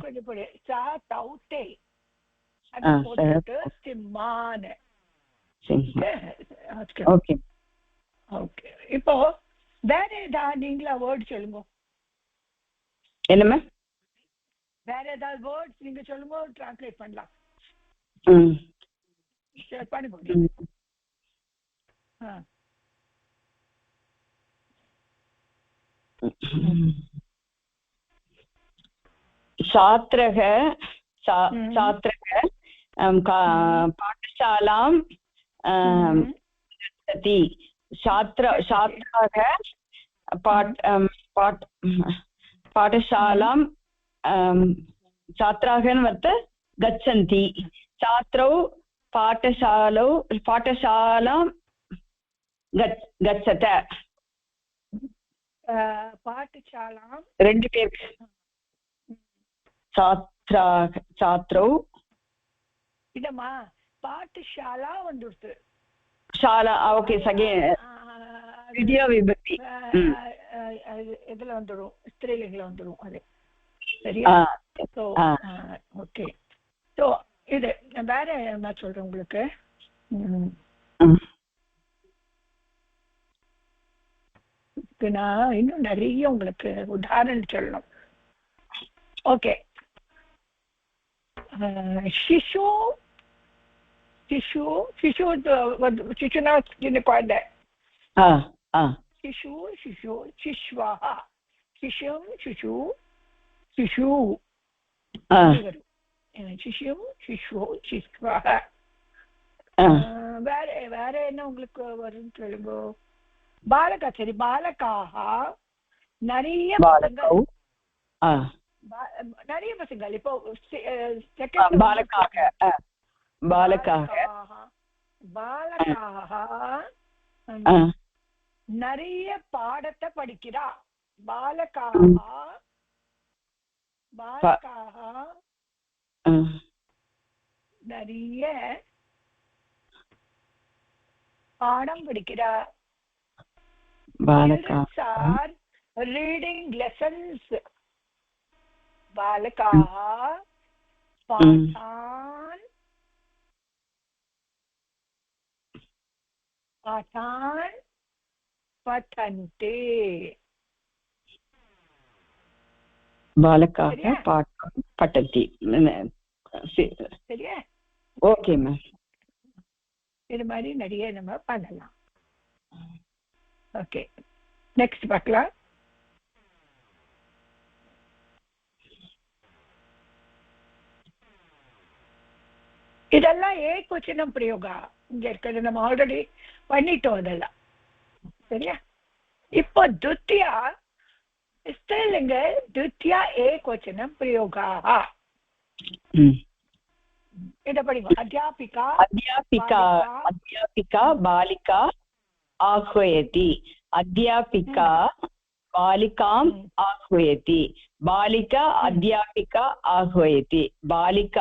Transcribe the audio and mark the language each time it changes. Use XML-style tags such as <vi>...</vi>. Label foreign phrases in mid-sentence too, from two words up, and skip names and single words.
<ta>இப்போ வேற ஏதாவது நீங்களா வேர்ட் சொல்லுங்க. என்னமா? வேற ஏதாவது வேர்ட்ஸ் நீங்க சொல்லுங்க, டிரான்ஸ்லேட் பண்ணலாம். பண்ணுங்க.</ta> <sa>छात्रः पाठशालां गच्छति. छात्राः पाठशालां छात्राः गच्छन्ति. छात्रौ पाठशालां गच्छत. पाठशालां</sa> <ta>2 பேர். छात्रौ இதமா பாठशाला வந்துருது.</ta> <sa>शाला ओके सगे द्वितीया विभक्ति</sa> <ta>இதுல வந்துரும், ஸ்திரீலிங்கல வந்துரும். அது சரியா?</ta> <en>so okay.</en> <ta>சோ இது வேற என்ன சொல்றேன் உங்களுக்கு. நான் இன்னும் நிறைய உங்களுக்கு உதாரணம் சொல்லணும். ஓகே.</ta> <sa>शिशु शिशुना कुழந்தை. शिशु शिश्वाः शिशुं शिशु शिशु शिशुं शिशु शिश्वाः.</sa> <ta>வேற என்ன உங்களுக்கு வரும் சொல்லுங்க. பாலகா. சரி, பாலகாः நிறைய பசங்கள். இப்போ நிறைய பாடத்தை படிக்கிறா. பாலகாः நிறைய பாடம் படிக்கிறா.</ta> <en>Children are reading lessons.</en> <sa>बालकाः पाठान् पठन्ते बालकाः पाठान् पठन्ति</sa> <ta>சரியா</ta> <en>okay ma'am</en> <ta>இது மாதிரி நிறைய நம்ம பண்ணலாம்</ta> <en>okay next</en> <ta>பார்க்கலாம் இதெல்லாம் ஏகவச்சனம் பிரயோகா இங்க இருக்கிறது நம்ம ஆல்ரெடி பண்ணிட்டோம் அதெல்லாம் சரியா இப்போ துத்தியா ஸ்திரலிங்க துத்தியா ஏகவச்சனம் பிரயோகாः</ta> <hi>इधर पढ़ेंगे अध्यापिका</hi> <sa>अध्यापिका बालिका आह्वयति अध्यापिका बालिकाम् आह्वयति बालिका अध्यापिका आह्वयति बालिका</sa>